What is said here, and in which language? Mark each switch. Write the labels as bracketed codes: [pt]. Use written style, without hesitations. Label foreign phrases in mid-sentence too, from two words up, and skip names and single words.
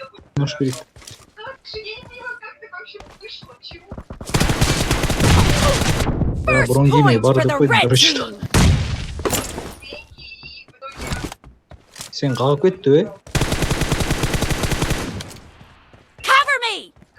[ru] Может перейти. [en] First [kk] Бронь демей, [en] point for [kk] барды [en] the [kk] қойдым, [en] red [kk] короче. [en] team. [kk] Сен қалып кетті бе? [en] Cover me!